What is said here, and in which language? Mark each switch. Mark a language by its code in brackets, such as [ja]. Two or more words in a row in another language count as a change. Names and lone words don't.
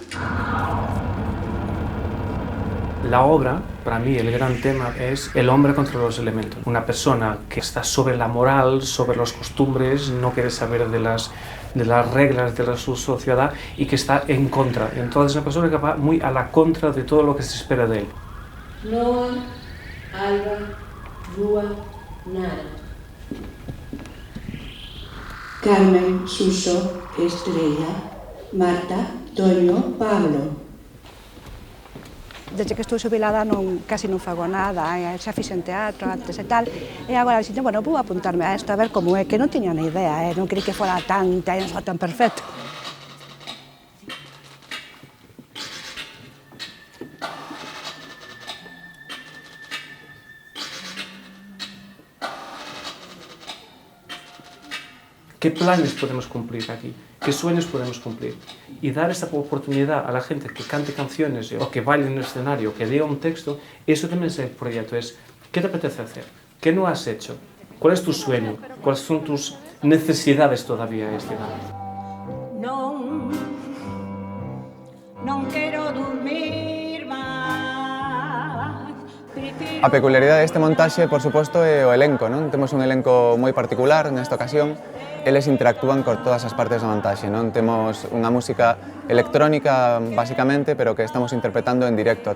[es] La obra, para mí, el gran tema es el hombre contra los elementos. Una persona que está sobre la moral, sobre las costumbres, no quiere saber de las reglas de su sociedad y que está en contra. Entonces, una persona que va muy a la contra de todo lo que se espera de él. Noa, Alba, Rúa, Nara. Carmen, Suso, Estrella, Marta, Toño, Pablo. [gl] Desde que estou xubilada casi non fago nada, xa fixen teatro antes e tal, e agora dixen, bueno, vou apuntarme a isto a ver como é, que non tiña ni idea, non quería que fora tan perfecto. [es] ¿Qué planes podemos cumplir aquí? ¿Qué sueños podemos cumplir? Y dar esa oportunidad a la gente que cante canciones o que baile en el escenario, o que lea un texto, eso también es el proyecto. Es, ¿qué te apetece hacer? ¿Qué no has hecho? ¿Cuál es tu sueño? ¿Cuáles son tus necesidades todavía este año? [gl] Non quero dormir máis. A peculiaridade deste montaxe, por suposto, é o elenco, non? Temos un elenco moi particular nesta ocasión. Eles interactúan con todas as partes da montaxe, non? Temos unha música electrónica, basicamente, pero que estamos interpretando en directo.